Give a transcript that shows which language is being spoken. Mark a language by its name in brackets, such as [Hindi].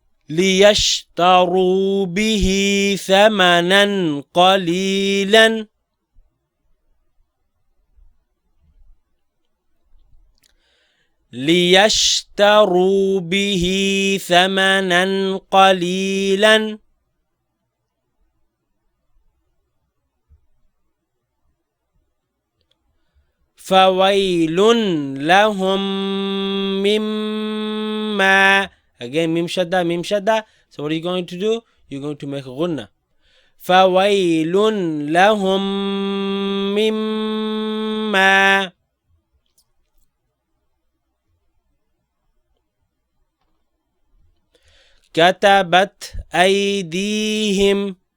[Arabic] ليشتروا به ثمنا قليلا ليشتروا به ثمنا قليلا فويل لهم مما [English] again mim shadda. So what are you going to do? You're going to make ghunna. [Arabic] فويل لهم مما كتبت أيديهم